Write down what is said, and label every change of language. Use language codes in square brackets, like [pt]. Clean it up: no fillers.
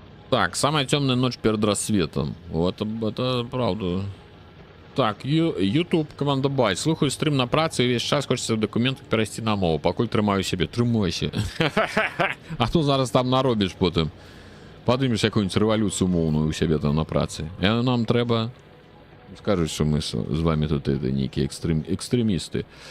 [ru] Так, самая темная ночь перед рассветом. Вот это правда. Так, YouTube, команда Бай. [uk] Слухаю стрим на праці і весь час хочеться в документах перейти на мову. Покуль тримаю себе. Тримайся. А то зараз там наробиш потім. Подимеш якусь революцію мовну у себе там на праці. І нам треба... Скажуть, що ми з вами тут некие екстремісти.